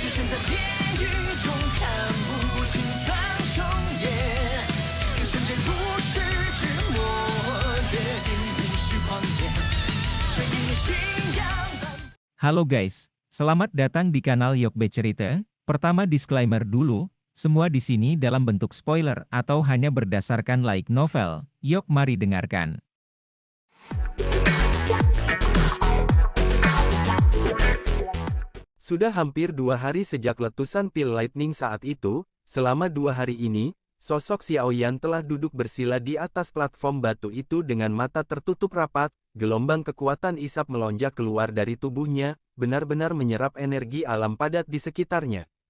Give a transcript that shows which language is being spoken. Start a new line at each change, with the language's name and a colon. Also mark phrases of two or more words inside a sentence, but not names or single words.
Chinese: 在地狱中看不清苍穹野，一瞬间如释之末，约定无需狂野，这一念信仰。
Indonesian: Halo guys, selamat datang di kanal Yokbe Cerita. Pertama disclaimer dulu, semua di sini dalam bentuk spoiler atau hanya berdasarkan
English: light novel.
Indonesian: Yok mari dengarkan. Sudah hampir 2 hari sejak letusan pil lightning saat itu, selama 2 hari ini, sosok Xiaoyan telah duduk bersila di atas platform batu itu dengan mata tertutup rapat, gelombang kekuatan isap melonjak keluar dari tubuhnya, benar-benar menyerap energi alam padat di sekitarnya.